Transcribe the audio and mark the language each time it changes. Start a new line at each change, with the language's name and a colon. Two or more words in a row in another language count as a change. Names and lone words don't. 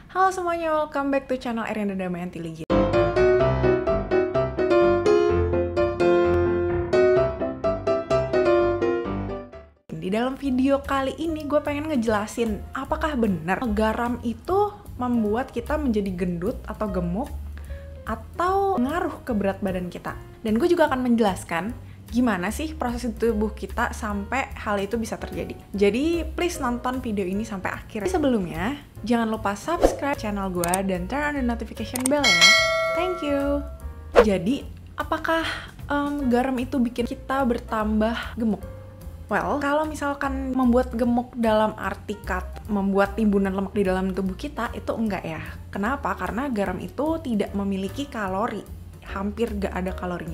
Indonesian: Halo semuanya,
English: welcome back to channel Ariana Damayanti Ligi.
Indonesian: Di dalam video kali ini gue pengen ngejelasin apakah benar garam itu membuat kita menjadi gendut atau gemuk atau ngaruh ke berat badan kita. Dan gue juga akan menjelaskan gimana sih proses tubuh kita sampai hal itu bisa terjadi. Jadi please nonton video ini sampai akhir. Sebelumnya, jangan lupa subscribe channel gue dan
English: turn on the notification bell
Indonesian: ya.
English: Thank you.
Indonesian: Jadi, apakah garam itu bikin kita bertambah gemuk? Well, kalau misalkan membuat gemuk dalam arti kata membuat timbunan lemak di dalam tubuh kita, itu enggak ya. Kenapa? Karena garam itu tidak memiliki kalori. Hampir gak ada kalorinya.